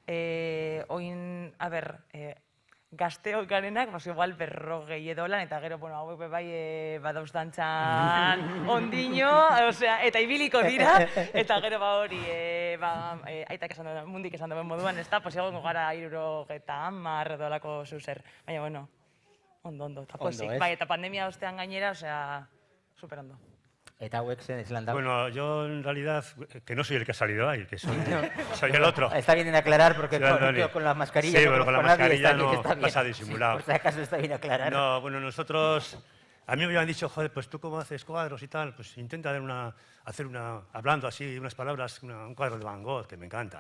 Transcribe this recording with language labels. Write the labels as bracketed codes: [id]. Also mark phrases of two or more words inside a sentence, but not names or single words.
[eu] Oin, a ber, gazteok garenak, igual 40 edo lan, eta gero, bueno, hauek bai badauz dantzan ondino, eta ibiliko dira, eta gero hori, aitak esan duen, mundik esan duen moduan, ez da, egongo gara 70 edo lako zuzer, baina, bueno, ondo, eta posik. Bai, eta pandemia ostean gainera, super ondo. ¿Eta hauek zen izan dago? [es] Bueno, yo en realidad, que no soy el que ha salido ahí, que soy el otro. Está bien aclarar porque con la mascarilla... Sí, bueno, con la mascarilla no pasa disimulado. Por si acaso está bien aclarar. No, bueno, nosotros... A mí me habían dicho, joder, pues tú cómo haces cuadros y tal, pues intenta hablando así, unas palabras, un cuadro de Van Gogh, que me encanta.